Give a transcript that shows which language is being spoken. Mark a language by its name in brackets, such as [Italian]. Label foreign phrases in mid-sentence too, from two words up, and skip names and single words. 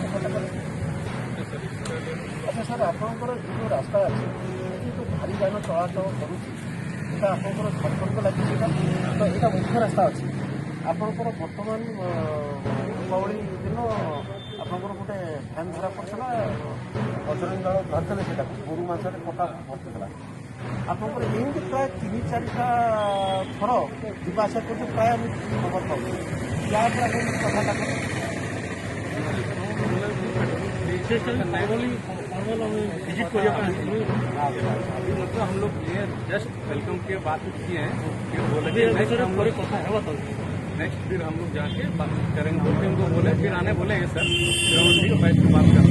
[Odia] ଆଚ୍ଛା ସାର୍ ଆପଣଙ୍କର ଯେଉଁ ରାସ୍ତା ଅଛି ସେଠି ଯେଉଁ ଭାରି ଯାନ ଚଳାଚଳ କରୁଛି ଏଇଟା ଆପଣଙ୍କର ଝାଡ଼ଖଣ୍ଡ ଲାଗିଛି ତ ଏଇଟା ମୁଖ୍ୟ ରାସ୍ତା ଅଛି ଆପଣଙ୍କର ବର୍ତ୍ତମାନ ଦୀପାବଳି ଦିନ ଆପଣଙ୍କର ଗୋଟେ ଫ୍ୟାନ୍ ଧରା ପଡ଼ିଥିଲା, ବଜରଙ୍ଗୀ ଦଳ ଧରିଥିଲେ ସେଟାକୁ ଗୋରୁ ମାଂସରେ କଟା ପଡ଼ିଥିଲା, ଆପଣଙ୍କର ଏମିତି ପ୍ରାୟ 3-4ଟା ଥର ଯିବା ଆସିବା କରୁଛୁ, ପ୍ରାୟ ଆମେ ଖବର ପାଉଛୁ ଯାହା ଉପରେ ଆପଣ କଥାଟା [Hindi] विजिट कर अभी मतलब हम लोग ये [English] just welcome [Hindi] के बात किए हैं कि बोले नेक्स्ट फिर हम लोग जाके बातचीत करेंगे, हम उनको बोले फिर आने बोलेंगे सर, फिर हम ठीक है बैठ कर बात करते हैं।